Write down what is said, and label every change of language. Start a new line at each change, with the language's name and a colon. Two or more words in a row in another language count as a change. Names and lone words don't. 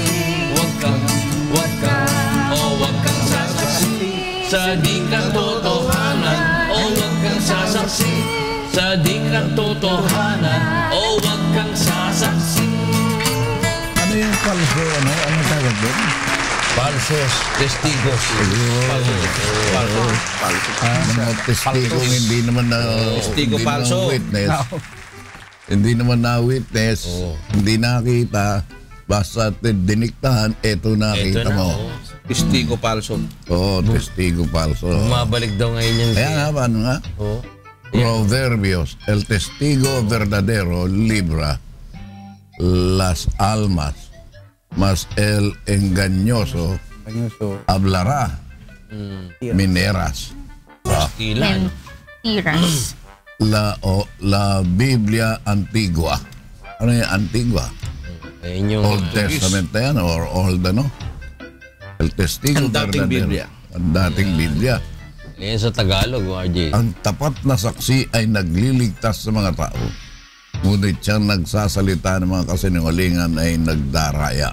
Filipino: Wag kang sasaksi. Sa di katotohanan. Wag kang sasaksi. Sa di katotohanan. Wag kang sasaksi. Ano yung falso, ano? Anong tawag doon?
Spanish: Falsos, testigos.
Filipino: Mga testigong hindi naman na Testigo hindi falso. naman witness. Hindi naman na witness. Hindi nakita. Basta diniktahan, eto nakita mo.
Spanish: Testigo falso.
Filipino: Oo,
Spanish: testigo falso.
Filipino: Mabalik daw ngayon yung... Kaya nga, paano nga? Oo.
Spanish: Proverbios, el testigo verdadero libra las almas, mas el engañoso hablará mineras.
Filipino: Ilan?
Spanish: Mentiras. La Biblia Antigua.
Filipino: Ano yung Antigua? Ayun yung...
English: Old Testament
Filipino: na yan or Old ano?
Spanish: El testigo
Filipino: Ang dating
Spanish: verdadero.
Filipino: Biblia. Ang dating Biblia. Ayun sa Tagalog, RJ. Ang tapat na saksi ay nagliligtas sa mga tao. Ngunit siyang nagsasalita ng mga kasinungalingan ay nagdaraya.